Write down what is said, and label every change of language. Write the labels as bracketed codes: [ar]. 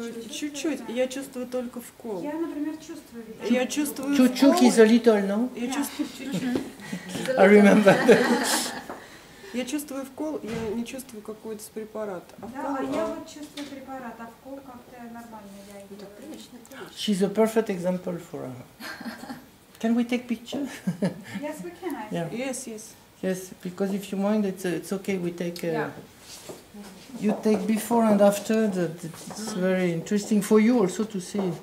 [ru] Чуть-чуть. Я чувствую только вкол. Я, например, чувствую. Я чувствую Чуть-чуть [en] is a little, no? [ru] Я чувствую [en] I remember. [ru] Я чувствую вкол, я не чувствую какой-то препарат. Да, а я вот чувствую препарат, а вкол как-то нормально я иду. [en] She's a perfect example for her. Can we take picture? Yes, we can. Yeah. Yes, yes. Yes, because if you mind, it's okay. We take. You take before and after. It's very interesting for you also to see.